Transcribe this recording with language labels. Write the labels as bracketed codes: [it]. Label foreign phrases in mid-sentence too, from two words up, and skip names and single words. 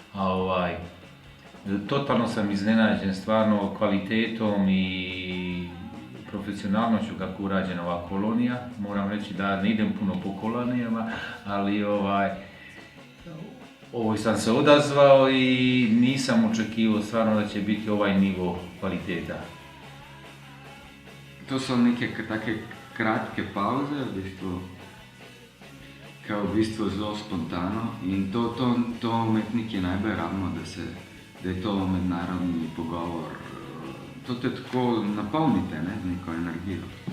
[bs] Totalno sam iznenađen stvarno kvalitetom i profesionalnošću kako urađena ova kolonija. Moram reći da ne idem puno po kolonijama, ali ovoj sam se odazvao i nisam očekivao stvarno da će biti ovaj nivo kvaliteta. [sl] To so neke take kratke pauze, v bistvu zelo spontano in to umetniki najbolj rabimo, da je to mednarodni pogovor. To te tako napolnite, z neko energijo.